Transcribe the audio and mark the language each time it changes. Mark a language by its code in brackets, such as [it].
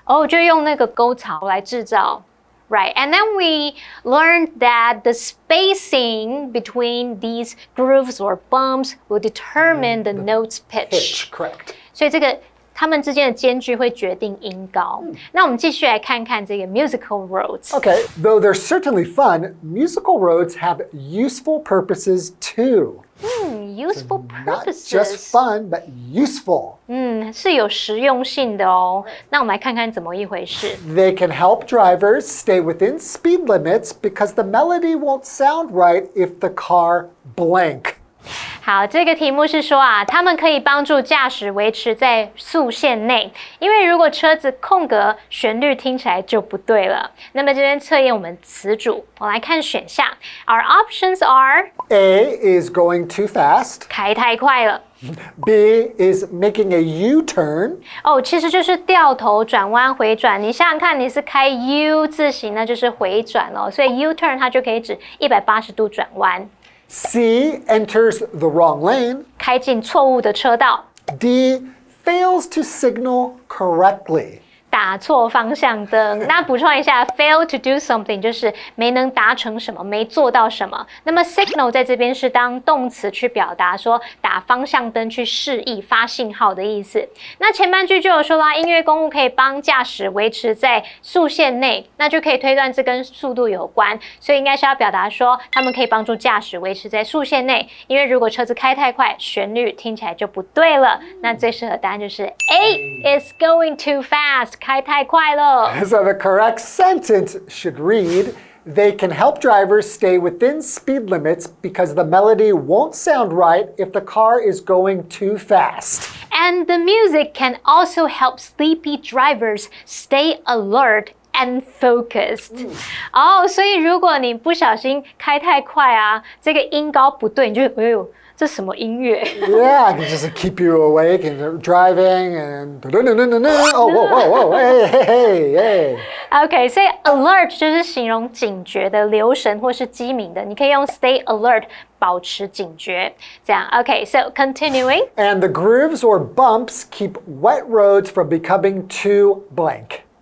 [zh] 哦，就用那个沟槽来制造。 [en] Right, and then we learned that the spacing between these grooves or bumps will determine the note's pitch. Correct. [zh] 所以这个它们之间的间距会决定音高。那我们继续来看看这个 [en] musical roads. Okay, though they're certainly fun, musical roads have useful purposes too. Useful Not purposes. just fun, but useful. [zh] 是有实用性的哦。那我们来看看怎么一回事。 [en] They can help drivers stay within speed limits because the melody won't sound right if the car blank. [zh] 好，这个题目是说啊，他们可以帮助驾驶维持在速限内，因为如果车子空格，旋律听起来就不对了。那么这边测验我们词组，我来看选项。 [en] Our options are A is going too fast. [zh] 开太快了。 [en] B is making a U-turn. [zh] 哦，其实就是掉头转弯回转。你想想看，你是开 U 字形，那就是回转咯，所以 U-turn 它就可以指180度转弯。 [en] C enters the wrong lane. [zh] 开进错误的车道。 [en] D fails to signal correctly. [zh] 打错方向灯。那补充一下 [en] fail to do something [zh] 就是没能达成什么，没做到什么。那么 signal 在这边是当动词去表达说打方向灯去示意发信号的意思。那前半句就有说啦，音乐公路可以帮驾驶维持在速限内，那就可以推断这跟速度有关，所以应该是要表达说他们可以帮助驾驶维持在速限内，因为如果车子开太快，旋律听起来就不对了。那最适合答案就是 [en] A is going too fast， [zh] 开太快了。 [en] So the correct sentence should read, they can help drivers stay within speed limits because the melody won't sound right if the car is going too fast. And the music can also help sleepy drivers stay alert and focused. [zh] 哦，所以如果你不小心开太快啊，这个音高不对，你就哎呦，这什么音乐？ [en] Yeah, it can just keep you awake and driving and oh, whoa, hey. [zh] OK， 所以 alert 就是形容警觉的、留神或是机敏的，你可以用 [en] stay alert [zh] 保持警觉。这样 [en] OK，so continuing. And the grooves or bumps keep wet roads from becoming too blank.